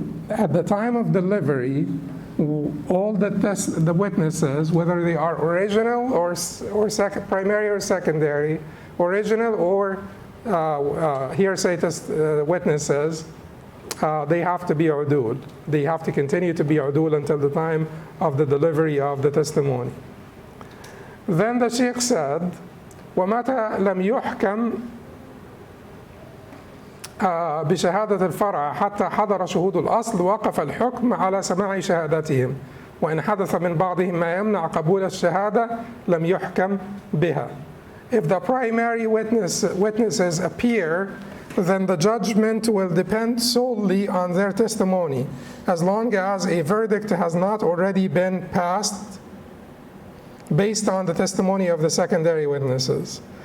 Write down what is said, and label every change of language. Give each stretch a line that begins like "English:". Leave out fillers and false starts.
English: at the time of delivery, all the witnesses, whether they are original or primary or secondary, original or hearsay witnesses, they have to be udul. They have to continue to be udul until the time of the delivery of the testimony. Then the Sheikh said,
Arabic: وَمَتَى لَمْ يُحْكَمْ بشهادة الفرع حتى حضر شهود الأصل وقف الحكم على سماع شهادتهم وإن حدث من بعضهم ما يمنع قبول الشهادة لم يحكم بها.
English: If the primary witnesses appear, then the judgment will depend solely on their testimony, as long as a verdict has not already been passed based on the testimony of the secondary witnesses.